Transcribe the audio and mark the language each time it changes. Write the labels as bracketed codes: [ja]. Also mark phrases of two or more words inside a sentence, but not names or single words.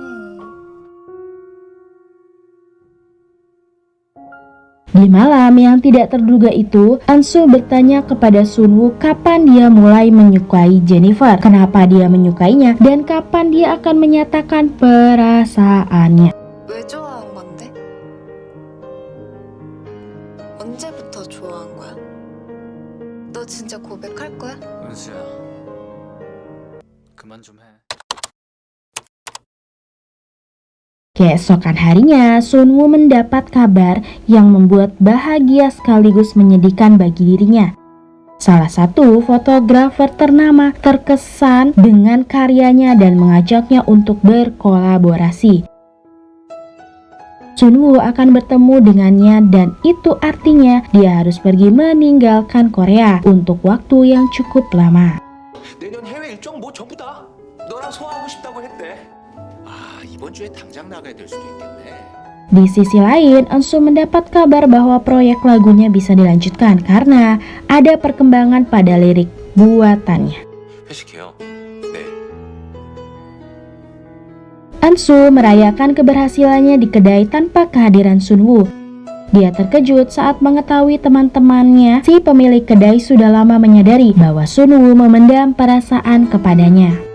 [id] Di malam yang tidak terduga itu, Eunsu bertanya kepada Sunwoo kapan dia mulai menyukai Jennifer, kenapa dia menyukainya, dan kapan dia akan menyatakan perasaannya. [ko] 왜 좋아한 건데? 언제부터 좋아한 거야? 너 진짜 고백할 거야? 은수야, 그만 좀 해. [id] Keesokan harinya, Sunwoo mendapat kabar yang membuat bahagia sekaligus menyedihkan bagi dirinya. Salah satu fotografer ternama terkesan dengan karyanya dan mengajaknya untuk berkolaborasi. Sunwoo akan bertemu dengannya dan itu artinya dia harus pergi meninggalkan Korea untuk waktu yang cukup lama. [ko] 내년 해외 일정 뭐 전부 다 너랑 소화하고 싶다고 했대. 아, 이번 주에 당장 나가야 될 수도 있겠네. [id] Di sisi lain, Eunsu mendapat kabar bahwa proyek lagunya bisa dilanjutkan karena ada perkembangan pada lirik buatannya. [ko] 회식해요. 네. [id] Eunsu merayakan keberhasilannya di kedai tanpa kehadiran Sunwoo. Dia terkejut saat mengetahui teman-temannya si pemilik kedai sudah lama menyadari bahwa Sunwoo memendam perasaan kepadanya.